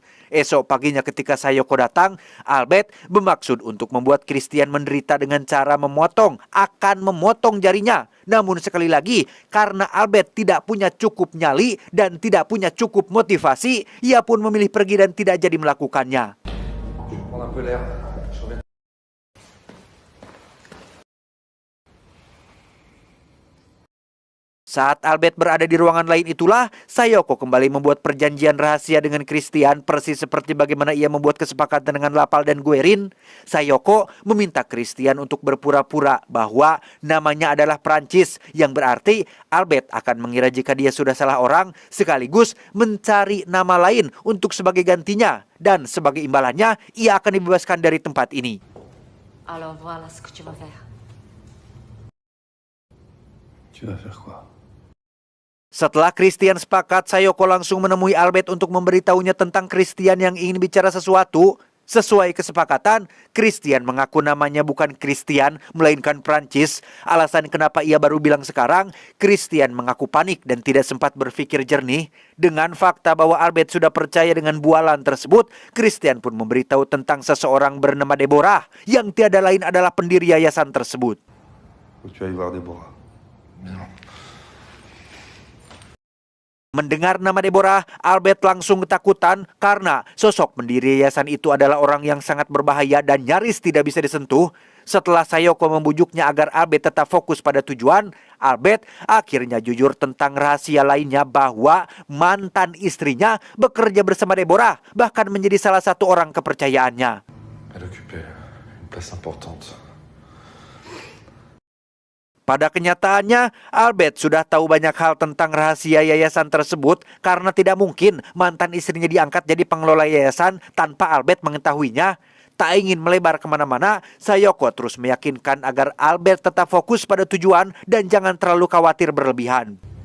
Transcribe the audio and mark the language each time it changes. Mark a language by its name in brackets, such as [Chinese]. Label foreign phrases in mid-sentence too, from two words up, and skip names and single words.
[Indonesian] Esok paginya ketika Sayoko datang, Albert bermaksud untuk membuat Christian menderita dengan cara akan memotong jarinya. Namun sekali lagi, karena Albert tidak punya cukup nyali dan tidak punya cukup motivasi, ia pun memilih pergi dan tidak jadi melakukannya. [French] Prendre un peu l'air. Je reviens. [Indonesian] Saat Albert berada di ruangan lain itulah, Sayoko kembali membuat perjanjian rahasia dengan Christian, persis seperti bagaimana ia membuat kesepakatan dengan Laval dan Guerin. Sayoko meminta Christian untuk berpura-pura bahwa namanya adalah Prancis, yang berarti Albert akan mengira jika dia sudah salah orang, sekaligus mencari nama lain untuk sebagai gantinya. Dan sebagai imbalannya, ia akan dibebaskan dari tempat ini. [French] Alors voilà ce que tu vas faire. Tu vas faire quoi? [Indonesian] Setelah Christian sepakat, Sayoko langsung menemui Albert untuk memberitahunya tentang Christian yang ingin bicara sesuatu. Sesuai kesepakatan, Christian mengaku namanya bukan Christian, melainkan Prancis. Alasan kenapa ia baru bilang sekarang, Christian mengaku panik dan tidak sempat berpikir jernih. Dengan fakta bahwa Albert sudah percaya dengan bualan tersebut, Christian pun memberitahu tentang seseorang bernama Deborah, yang tiada lain adalah pendiri yayasan tersebut. [French] Faut que tu ailles voir Déborah. [Indonesian] Mendengar nama Deborah, Albert langsung ketakutan karena sosok pendiri yayasan itu adalah orang yang sangat berbahaya dan nyaris tidak bisa disentuh. Setelah Sayoko membujuknya agar Albert tetap fokus pada tujuan, Albert akhirnya jujur tentang rahasia lainnya bahwa mantan istrinya bekerja bersama Deborah, bahkan menjadi salah satu orang kepercayaannya. [French] Elle occupait une place importante. [Indonesian] Pada kenyataannya, Albert sudah tahu banyak hal tentang rahasia yayasan tersebut karena tidak mungkin mantan istrinya diangkat jadi pengelola yayasan tanpa Albert mengetahuinya. Tak ingin melebar kemana-mana, Sayoko terus meyakinkan agar Albert tetap fokus pada tujuan dan jangan terlalu khawatir berlebihan.